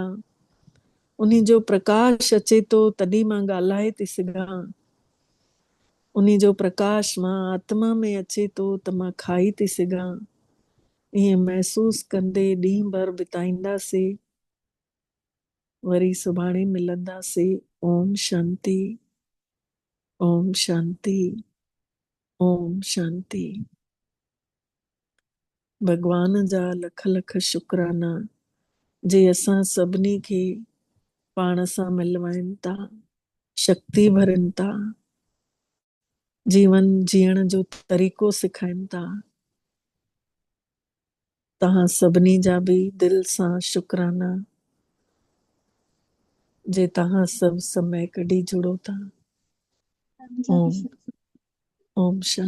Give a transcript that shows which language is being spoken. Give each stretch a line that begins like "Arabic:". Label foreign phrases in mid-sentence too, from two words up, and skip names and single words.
Sindhi: उन जो प्रकाश अचे थो तॾहिं मां ॻाल्हाए थी सघां। उन जो प्रकाश मां आत्मा में अचे थो त मां खाई थी सघां। ईअं महसूस कंदे ॾींहुं भर बिताईंदासीं। वरी सुभाणे मिलंदासीं।
Sanskrit: ओम शांति, ओम शांति, ओम शांति।
Sindhi: भगवान जा लख लख शुक्राना जे असां सभिनी खे पाण सां मिलवाइनि था, शक्ति भरनि था, जीवन जीअण जो तरीक़ो सेखारीनि था। तव्हां सभिनी जा बि दिलि सां शुक्राना जे तव्हां सभु समय कढी जुड़ो था।
Sanskrit: ओम ओम शांति।